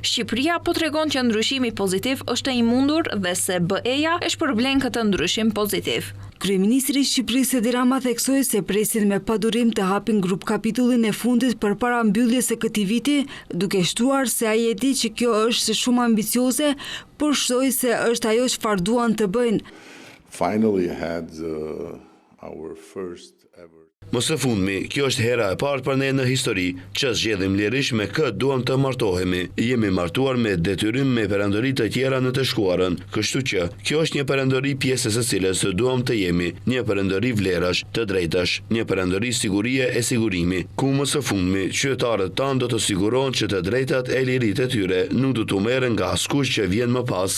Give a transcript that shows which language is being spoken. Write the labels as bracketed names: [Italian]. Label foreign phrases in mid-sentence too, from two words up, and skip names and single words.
[Albanian] Shqipëria po tregon që ndryshimi pozitiv është i mundur dhe se BE-ja e shpërblen këtë ndryshim pozitiv. Kryeministri i Shqipërisë Edi Rama theksoi se presin me padurim të hapin grup kapitullin e fundit përpara mbylljes së këtij viti, duke shtruar se ai e di që kjo është shumë ambicioze, por shtoi se është ajo çfarë duan të bëjnë. [English] Finally had our first ever. [Albanian] Më së fundmi, kjo është hera e parë për ne në histori që zgjedhim lirisht me kë duam të martohemi. Jemi martuar me detyrim me perandori të tjera në të shkuarën, kështu që kjo është një perandori pjesës së cilës duam të jemi, një perandori vlerash, të drejtash, një perandori sigurie e sigurimi, ku më së fundmi qytetarët tanë do të sigurohen që të drejtat e liritë e tyre nuk do të merren nga askush që vjen më pas.